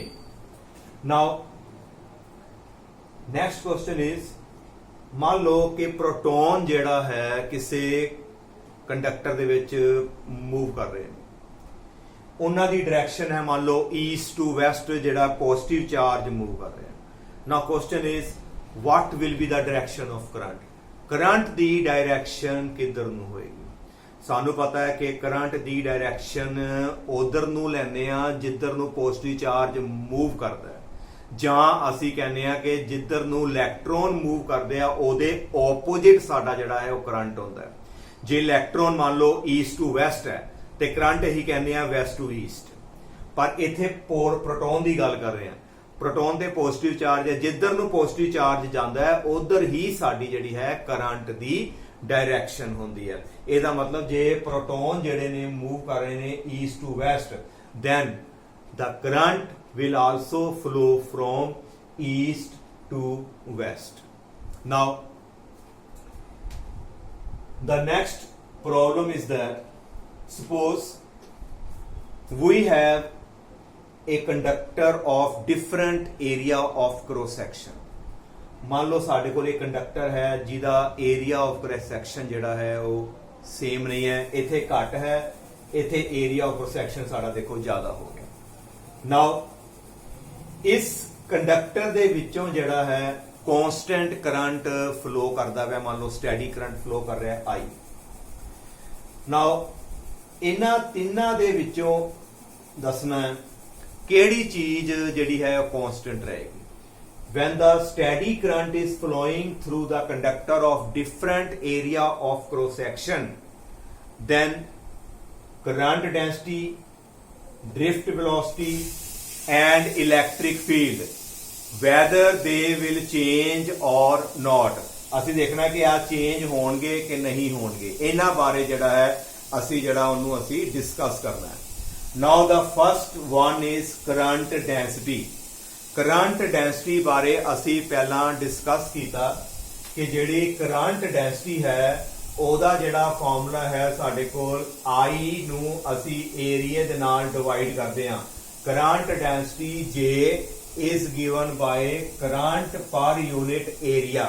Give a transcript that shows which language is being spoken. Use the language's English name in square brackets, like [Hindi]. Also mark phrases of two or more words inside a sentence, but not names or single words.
[English] now next question is [Punjabi] ਮੰਨ ਲਓ ਕਿ ਪ੍ਰੋਟੋਨ ਜਿਹੜਾ ਹੈ ਕਿਸੇ ਕੰਡਕਟਰ ਦੇ ਵਿੱਚ ਮੂਵ ਕਰ ਰਹੇ ਨੇ, ਉਹਨਾਂ ਦੀ ਡਾਇਰੈਕਸ਼ਨ ਹੈ ਮੰਨ ਲਓ [English] east to west, [Punjabi] ਜਿਹੜਾ [English] positive charge move [Punjabi] ਕਰ ਰਿਹਾ। [English] now question is what will be the direction of current? [Punjabi] ਕਰੰਟ ਦੀ ਡਾਇਰੈਕਸ਼ਨ ਕਿੱਧਰ ਨੂੰ ਹੋਏਗੀ? ਸਾਨੂੰ ਪਤਾ ਹੈ ਕਿ ਕਰੰਟ ਦੀ ਡਾਇਰੈਕਸ਼ਨ ਉਧਰ ਨੂੰ ਲੈਂਦੇ ਆ ਜਿੱਧਰ ਨੂੰ [English] positive charge move [Punjabi] ਕਰਦਾ ਹੈ, ਜਾਂ ਅਸੀਂ ਕਹਿੰਦੇ ਆ ਕਿ ਜਿੱਧਰ ਨੂੰ [English] electron move [Punjabi] ਕਰਦੇ ਆ ਉਹਦੇ ਆਪੋਜ਼ਿਟ ਸਾਡਾ ਜਿਹੜਾ ਹੈ ਉਹ ਕਰੰਟ ਹੁੰਦਾ ਹੈ। ਜੇ ਇਲੈਕਟ੍ਰੋਨ ਮੰਨ ਲਓ [English] east to west [Punjabi] ਹੈ ਤੇ ਕਰੰਟ ਇਹੀ ਕਹਿੰਦੇ ਆ [English] west to east. [Punjabi] ਪਰ ਇੱਥੇ ਪ੍ਰੋਟੋਨ ਦੀ ਗੱਲ ਕਰ ਰਹੇ ਆ। ਪ੍ਰੋਟੋਨ ਦੇ [English] positive charge [Punjabi] ਹੈ, ਜਿੱਧਰ ਨੂੰ [English] positive charge [Punjabi] ਜਾਂਦਾ ਹੈ ਉਧਰ ਹੀ ਸਾਡੀ ਜਿਹੜੀ ਹੈ ਕਰੰਟ ਦੀ ਡਾਇਰੈਕਸ਼ਨ ਹੁੰਦੀ ਹੈ। ਇਹਦਾ ਮਤਲਬ ਜੇ ਪ੍ਰੋਟੋਨ ਜਿਹੜੇ ਨੇ ਮੂਵ ਕਰ ਰਹੇ ਨੇ [English] east to west, then the current will also flow from east to west. Now the next problem is that suppose we have a conductor of different area of cross section। [Punjabi] ਮੰਨ ਲਓ ਸਾਡੇ ਕੋ ਇੱਕ ਕੰਡਕਟਰ ਹੈ ਜਿਹਦਾ [English] area of cross section [Punjabi] ਜਿਹੜਾ ਹੈ ਉਹ ਸੇਮ ਨਹੀਂ ਹੈ, ਇੱਥੇ ਘੱਟ ਹੈ, ਇੱਥੇ [English] area of cross section [Punjabi] ਸਾਡਾ ਦੇਖੋ ਜ਼ਿਆਦਾ ਹੋ ਗਿਆ। ਨਾਓ ਇਸ ਕੰਡਕਟਰ ਦੇ ਵਿੱਚੋਂ ਜਿਹੜਾ ਹੈ [English] constant current flow [Punjabi] ਕਰਦਾ ਹੈ, ਮੰਨ ਲਓ [English] steady current flow [Punjabi] ਕਰ ਰਿਹਾ ਹੈ ਆਈ। ਨਾਓ ਇਨ੍ਹਾਂ ਤਿੰਨਾਂ ਦੇ ਵਿੱਚੋਂ ਦੱਸਣਾ ਹੈ ਕਿਹੜੀ ਚੀਜ਼ ਜਿਹੜੀ ਹੈ ਉਹ ਕਾਂਸਟੈਂਟ ਰਹੇਗੀ। [English] when the steady current is flowing through the conductor of different area of cross section, then current density, drift velocity and electric field whether they will change or not। [Punjabi] ਅਸੀਂ ਦੇਖਣਾ ਕਿ ਆ ਚੇਂਜ ਹੋਣਗੇ ਕਿ ਨਹੀਂ ਹੋਣਗੇ, ਇਹਨਾਂ ਬਾਰੇ ਜਿਹੜਾ ਹੈ ਅਸੀਂ ਜਿਹੜਾ ਉਹਨੂੰ ਅਸੀਂ ਡਿਸਕਸ ਕਰਨਾ ਹੈ। [English] Now the first one is current density। current density [Punjabi] ਬਾਰੇ ਅਸੀਂ ਪਹਿਲਾ ਡਿਸਕਸ ਕੀਤਾ ਕਿ ਜਿਹੜੀ [English] current density [Punjabi] ਹੈ ਓਹਦਾ ਜਿਹੜਾ ਫ਼ਾਰਮੂਲਾ ਹੈ ਸਾਡੇ ਕੋਲ ਆਈ ਨੂੰ ਅਸੀਂ ਏਰੀਆ ਦੇ ਨਾਲ ਡਿਵਾਈਡ ਕਰਦੇ ਹਾਂ। [English] current density J is given by current per unit area.